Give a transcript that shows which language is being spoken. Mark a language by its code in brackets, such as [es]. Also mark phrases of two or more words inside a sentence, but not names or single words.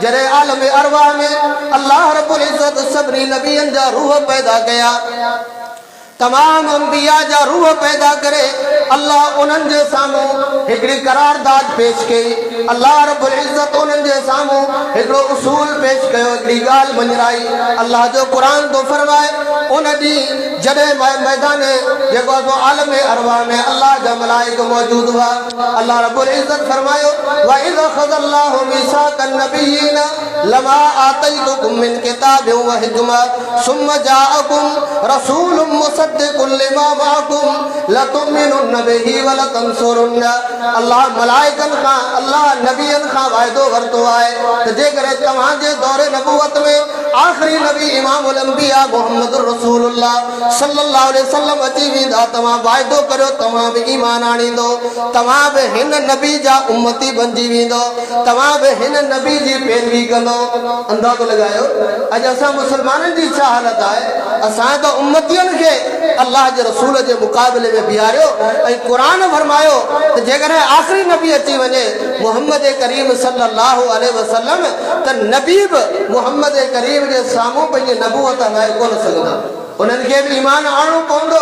[sd] जॾहिं आलम अरवाह में [ar] الله رب العزة [sd] सभिनी नबियनि जा रूह पैदा कया, तमाम अंबिया जा रूह पैदा करे अल्लाह उन्हनि जे साम्हूं हिकिड़ी करारदाद पेश कई। [ar] الله رب العزة [sd] उन्हनि जे साम्हूं हिकिड़ो उसूल पेश कयो, हिकिड़ी ॻाल्हि मंझराई। अल्लाह जो क़ुरान थो फरमाए उन ॾींहुं जॾहिं मैदान जेको आहे आलम अरवाह में अल्लाह जा मलाइक मौजूद हुआ, [ar] الله رب العزة [sd] फरमायो [ar] وإذ أخذ الله ميثاق النبيين لما آتيتكم من كتاب وحكمة ثم جاءكم رسول مصدق لما معكم لتؤمنن به ولتنصرنه. [sd] अल्लाह मलाइकन खां अल्लाह नबियन खां वाइदो वरितो आहे त जेकॾहिं तव्हांजे दौरे नबूवत में आख़िरी नबी [ar] إمام الأنبياء محمد رسول الله صلى الله عليه وسلم [sd] अची वेंदा, तव्हां वाइदो करियो तव्हां बि ईमान आणींदो, तव्हां बि हिन नबी जा उम्मती बणिजी वेंदो, तव्हां बि हिन नबी जी पैरवी कंदो। अंदाज़ो लॻायो अॼु असां मुस्लमाननि जी छा हालत आहे। असां त उम्मतियुनि खे अल्लाह जे रसूल जे मुक़ाबले में बीहारियो ऐं क़ुरान फरमायो त जेकॾहिं आख़िरी नबी अची वञे मोहम्मद करीम [ar] صلى الله عليه وسلم [sd] त नबी बि मोहम्मद करीम जे साम्हूं पंहिंजी नबूवत हलाए कोन सघंदा, उन्हनि खे बि ईमान आणणो पवंदो।